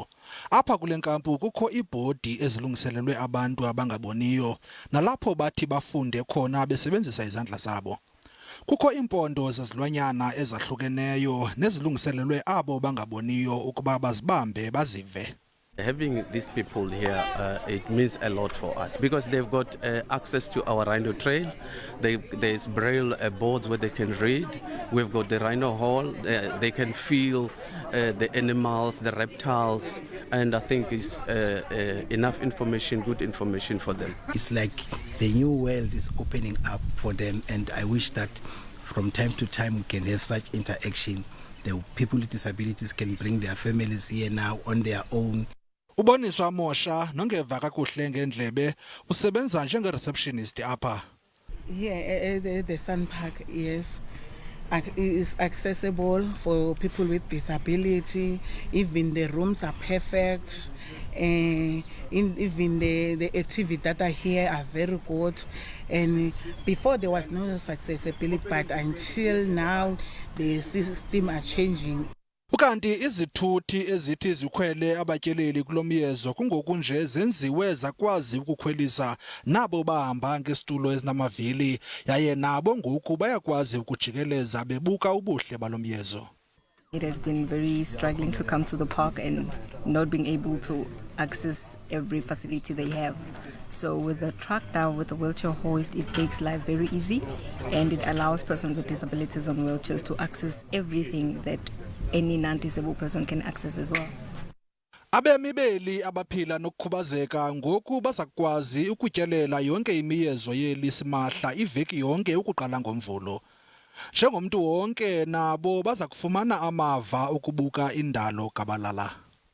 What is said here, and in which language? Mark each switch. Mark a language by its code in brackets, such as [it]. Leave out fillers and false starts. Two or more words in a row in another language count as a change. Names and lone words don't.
[xh] Apha kule nkampu kukho iibhodi ezilungiselelwe abantu abangaboniyo nalapho bathi bafunde khona besebenzisa izandla zabo. Kukho iimpondo zezilwanyana ezahlukeneyo nezilungiselelwe abo bangaboniyo ukuba bazibambe bazive. [en] Having these people here, it means a lot for us because they've got access to our rhino trail. There's braille boards where they can read. We've got the rhino hall. They can feel the animals, the reptiles, and I think it's enough information, good information for them. It's like the new world is opening up for them, and I wish that from time to time we can have such interaction. The people with disabilities can bring their families here now on their own. [xh] Uboniswa Mosha nongeva kakuhle ngendlebe usebenza njenge-receptionist apha. [en] Here the Sun Park, yes, is accessible for people with disability. Even the rooms are perfect. Even the activities that are here are very good. And before there was no accessibility, but until now the system are changing. [xh] Ukanti izithuthi ezithi zikhwele abatyeleli kulomyezo kungoku nje zenziwe zakwazi ukukhwelisa nabo bahamba ngesitulo ezinamavili yaye nabo ngoku bayakwazi ukujikeleza bebuka ubuhle balomyezo. [en] It has been very struggling to come to the park and not being able to access every facility they have. So with the truck now, with the wheelchair hoist, it makes life very easy and it allows persons with disabilities on wheelchairs to access everything that any non-disabled person can access as well. [xh] Abemibeli abaphila nokukhubazeka ngoku bazakwazi ukutyelela yonke imiyezo yeli simahla iveki yonke ukuqala ngoMvulo. Njengomntu wonke nabo baza kufumana amava ukubuka indalo gabalala.